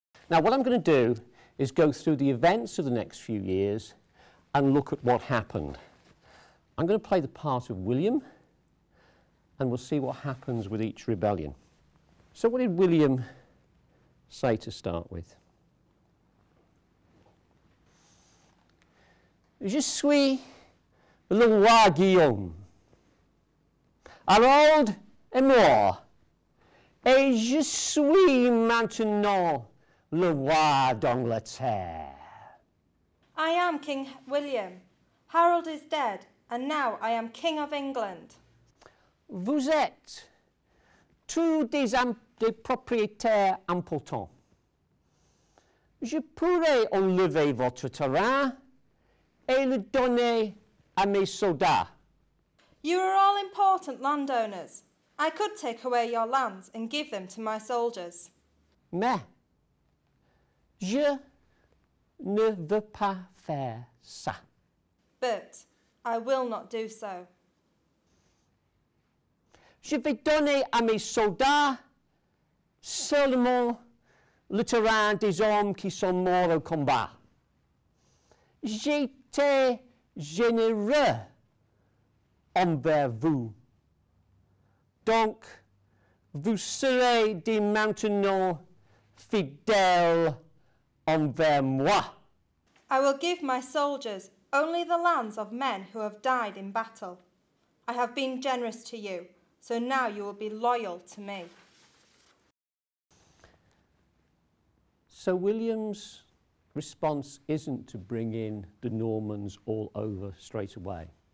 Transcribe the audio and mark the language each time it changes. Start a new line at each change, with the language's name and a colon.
English: Now what I'm going to do is go through the events of the next few years and look at what happened. I'm going to play the part of William, and we'll see what happens with each rebellion. So what did William say to start with?
French: Je suis le roi Guillaume. Harold est mort, et je suis maintenant le roi d'Angleterre.
English: I am King William. Harold is dead, and now I am King of England.
French: Vous êtes tous des propriétaires importants. Je pourrais enlever votre terrain et le donner à mes soldats.
English: You are all important landowners. I could take away your lands and give them to my soldiers.
French: Mais je ne veux pas faire ça.
English: But I will not do so.
French: Je vais donner à mes soldats seulement le terrain des hommes qui sont morts au combat. J'étais généreux envers vous. Donc, vous serez dès maintenant fidèles envers moi.
English: I will give my soldiers only the lands of men who have died in battle. I have been generous to you, so now you will be loyal to me. So William's response isn't to bring in the Normans all over straight away.